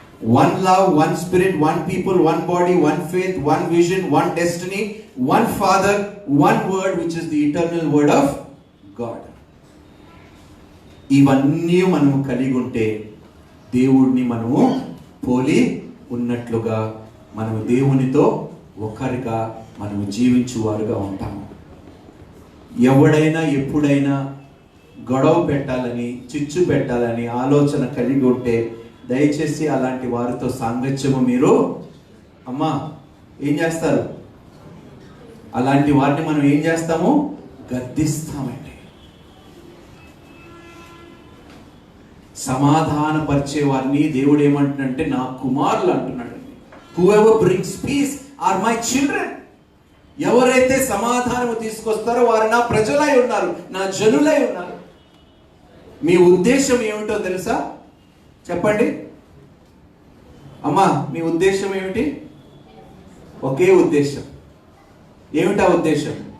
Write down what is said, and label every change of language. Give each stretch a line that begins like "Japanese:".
English: 1 love, 1 spirit, 1 people, 1 body, 1 faith, 1 vision, 1 destiny, 1 Father, 1 word, which is the eternal word of God.
Telugu: ఇవన్నీ మనము కలిగి ఉంటే దేవుడిని మనము పోలి ఉన్నట్లుగా మనము దేవునితో ఒకరిగా మనము జీవించువారుగా ఉంటాము. ఎవడైనా ఎప్పుడైనా గొడవ పెట్టాలని, చిచ్చు పెట్టాలని ఆలోచన కలిగి ఉంటే దయచేసి అలాంటి వారితో సాంగత్యము మీరు అమ్మా ఏం చేస్తారు? అలాంటి వారిని మనం ఏం చేస్తాము? గద్దిస్తామండి. సమాధానపరిచే వారిని దేవుడు ఏమంటున్నాడంటే నా కుమారులు అంటున్నాడు.
English: Whoever brings peace are my children.
Telugu: ఎవరైతే సమాధానము తీసుకొస్తారో వారు నా ప్రజలై ఉన్నారు, నా జనులై ఉన్నారు. మీ ఉద్దేశం ఏమిటో తెలుసా? చెప్పండి అమ్మా, మీ ఉద్దేశం ఏమిటి? ఒకే ఉద్దేశం. ఏమిటా ఉద్దేశం?